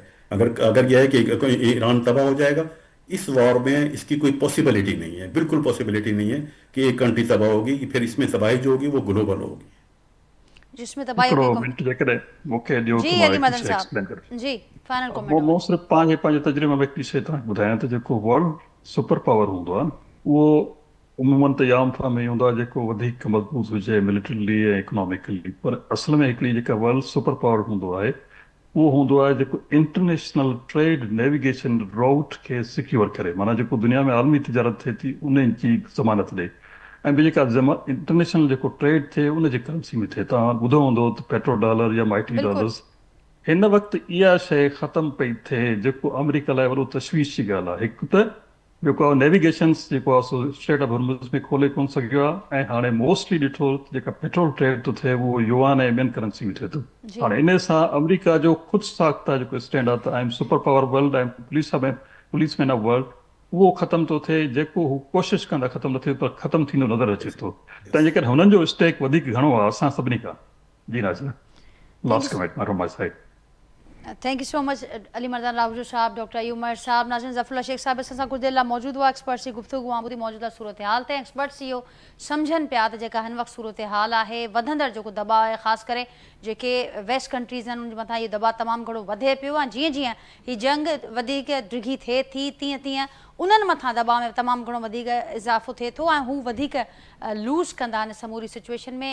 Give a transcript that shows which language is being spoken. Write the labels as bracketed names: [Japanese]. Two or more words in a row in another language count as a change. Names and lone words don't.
[Urdu] اگر یہ ہے کہ ایران تباہ ہو جائے گا, اس وار میں اس کی کوئی پاسبلٹی نہیں ہے, بالکل پاسبلٹی نہیں ہے کہ ایک کنٹری تباہ ہوگی. پھر اس میں تباہی جو ہوگی وہ گلوبل ہوگی, [Sindhi] جس میں تباہی جی علی مدن صاحب جی فائنل وہ کمنٹ. सिर्फ़ु पंहिंजे तजुर्बे में हिकिड़ी शइ तव्हांखे ॿुधायां त जेको [English] world super power [Sindhi] हूंदो आहे उहो उमूमन त या मुल्क में हूंदो आहे जेको वधीक मज़बूत हुजे मिलिटरीली ऐं इकोनॉमिकली, पर असल में हिकिड़ी जेका [English] world super power [Sindhi] हूंदो आहे उहो हूंदो आहे जेको [English] international trade navigation route [Sindhi] खे सिक्योर करे, माना जेको दुनिया में आलमी तिजारत थिए थी उन जी ज़मानत ॾे, ऐं ॿी जेका इंटरनेशनल जेको ट्रेड थिए उन जी करंसी में थिए. तव्हां ॿुधो हूंदो त [English] petro dollar [Sindhi] या [English] mighty dollars. [Sindhi] हिन वक़्तु इहा शइ ख़तमु पई थिए जेको अमेरिका लाइ वॾो तशवीश जी ॻाल्हि आहे. हिकु त जेको आहे नेविगेशन्स जेको आहे सो स्ट्रेट ऑफ हॉर्मुज़ में खोले कोन सघियो आहे, ऐं हाणे मोस्टली ॾिठो जेका पेट्रोल ट्रेड थो थिए उहो युआन ऐं ॿियनि करंसी में थिए थो. हाणे इन सां अमेरिका जो ख़ुदि साख्ता जेको स्टैंड आहे त [English] I am super power world [Sindhi] ऐं [English] police man of world, [Sindhi] उहो ख़तमु थो थिए. जेको हू कोशिशि कंदा ख़तमु न थिए, पर ख़तमु थींदो नज़र अचे थो. तंहिंजे करे हुननि जो स्टेक वधीक घणो आहे असां सभिनी खां. जी नाज़िर, [English] Last comment from my side. thank you so much [Sindhi] अली मर्दान रावजो साहब, डॉक्टर अयूब उमर साहब, नाज़रीन ज़फ़रुल्लाह शेख साहब असां सां कुझु देरि लाइ मौजूदु हुआ. एक्सपर्ट जी गुफ़्तगू ॿुधी मौजूदा सूरत हाल ते एक्सपर्ट्स इहो सम्झनि पिया त जेका हिन वक़्तु सूरत हाल आहे, वधंदड़ जेको दॿाउ आहे ख़ासि करे जेके [English] west countries [Sindhi] आहिनि उन जे मथां इहो दबाव तमामु घणो वधे पियो ऐं जीअं जीअं हीअ जंग वधीक डिघी थिए थी तीअं तीअं उन्हनि मथां दबाव में तमामु घणो वधीक इज़ाफ़ो थिए थो ऐं हू वधीक लूज़ कंदा आहिनि समूरी सिचुएशन में।